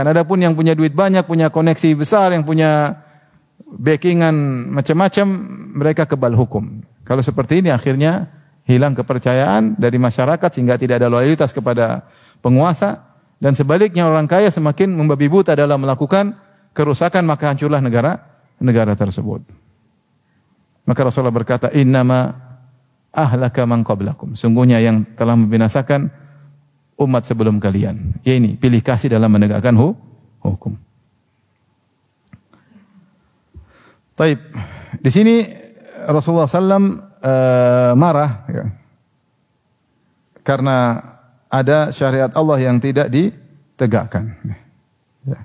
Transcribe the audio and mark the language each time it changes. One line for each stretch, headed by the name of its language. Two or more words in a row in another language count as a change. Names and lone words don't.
Indonesian: Adapun yang punya duit banyak, punya koneksi besar, yang punya backingan macam-macam, mereka kebal hukum. Kalau seperti ini akhirnya hilang kepercayaan dari masyarakat sehingga tidak ada loyalitas kepada penguasa, dan sebaliknya orang kaya semakin membabi buta dalam melakukan kerusakan, maka hancurlah negara tersebut. Maka Rasulullah berkata,
Arabic: إنما أهلك من قبلكم,
Indonesian: sungguhnya yang telah membinasakan umat sebelum kalian, yaitu pilih kasih dalam menegakkan hukum. Taib. Di sini Rasulullah SAW marah ya, karena ada syariat Allah yang tidak ditegakkan, ya.